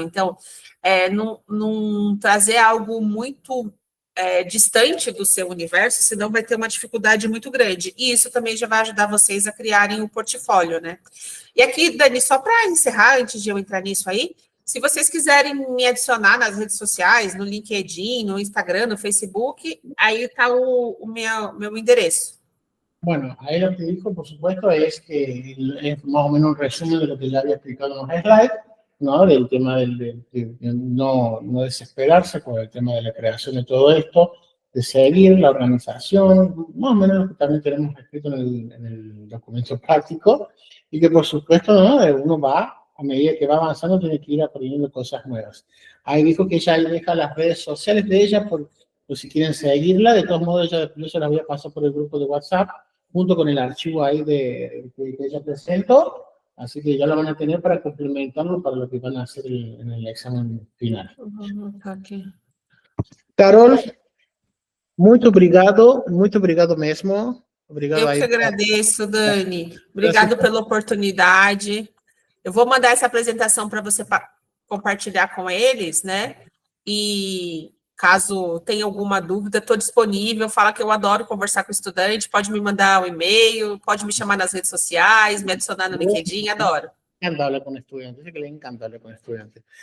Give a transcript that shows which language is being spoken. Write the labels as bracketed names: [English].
[Portuguese] Então, não trazer algo muito distante do seu universo, senão vai ter uma dificuldade muito grande. E isso também já vai ajudar vocês a criarem o portfólio, né? E aqui, Dani, só para encerrar, antes de eu entrar nisso aí, se vocês quiserem me adicionar nas redes sociais, no LinkedIn, no Instagram, no Facebook, aí está o meu endereço. [Spanish] Bueno, ahí lo que dijo, por supuesto, es que es más o menos un resumen de lo que ya había explicado en los slides, ¿no? Del tema de no desesperarse por el tema de la creación de todo esto, de seguir la organización, más o menos lo que también tenemos escrito en el documento práctico, y que por supuesto, ¿no? Uno va, a medida que va avanzando, tiene que ir aprendiendo cosas nuevas. Ahí dijo que ella deja las redes sociales de ella, por si quieren seguirla. De todos modos, yo se las voy a pasar por el grupo de WhatsApp, junto con el archivo ahí que ella presentó, así que ya lo van a tener para complementarlo para lo que van a hacer en el examen final. Okay. [Portuguese] Carol, muito obrigado mesmo. Obrigado. Eu que agradeço, Dani. Obrigado pela oportunidade. Eu vou mandar essa apresentação para você compartilhar com eles, né? E caso tenha alguma dúvida, estou disponível. Fala que eu adoro conversar com estudante. Pode me mandar um e-mail, pode me chamar nas redes sociais, me adicionar no LinkedIn, adoro. [Spanish] Me encanta hablar con estudiantes, dice que le encanta hablar con estudiantes.